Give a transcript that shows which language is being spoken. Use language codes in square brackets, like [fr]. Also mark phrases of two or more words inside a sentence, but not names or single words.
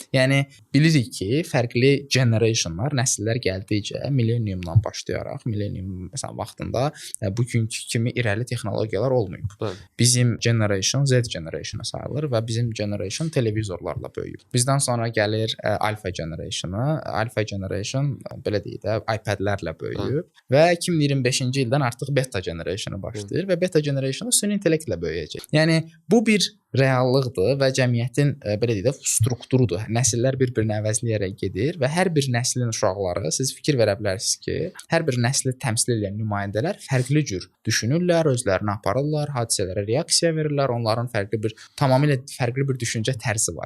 [az] Yəni bilirik ki, fərqli generationlar, nəsillər gəldikcə millenniumdan başlayaraq, millennium məsələn vaxtında bugünkü kimi irəli texnologiyalar olmayıb. Bizim generation Z generationu sayılır və bizim generation televizorlarla böyüyüb. Bizdən sonra gəlir [en] alpha generationu. Alpha generation [az] belə deyək də iPad-lərlə böyüyüb və 2025-ci ildən artıq [en] beta generationu [az] başlayır və [en] beta generationu [az] süni intellektlə böyüyəcək. Yəni bu bir reallıqdır və cəmiyyətin belə deyək də strukturudur. Nəsillər bir-birini əvəzləyərək gedir və hər bir nəslin uşaqları, siz fikir verə bilərsiniz ki, hər bir nəsli təmsil edən nümayəndələr fərqli cür düşünürlər, özlərini aparırlar, hadisələrə reaksiya verirlər, onların tamamilə fərqli bir düşüncə tərzi var.